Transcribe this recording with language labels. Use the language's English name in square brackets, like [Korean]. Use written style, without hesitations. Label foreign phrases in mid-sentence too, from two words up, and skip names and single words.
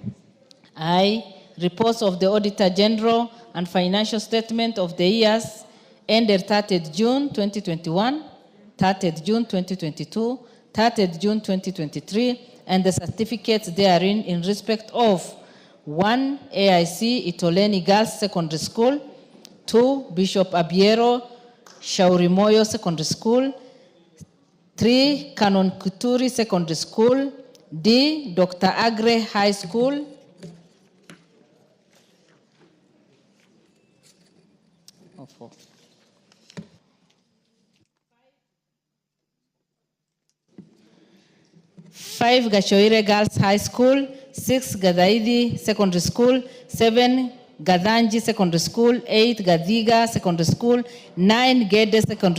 [English] I, reports of the Auditor General and financial statement of the years ended 30th June 2021, 30th June 2022, 30th June 2023, and the certificates therein in respect of 1, AIC Itoleni Girls Secondary School, 2, Bishop Abiero Shaurimoyo Secondary School, 3, Canon Kuturi Secondary School, D, Dr. Agre High School, 5, Gachoire Girls High School, 6, Gadaidi Secondary School, 7, Gadanji Secondary School, 8, Gadiga Secondary School, 9, Gede Secondary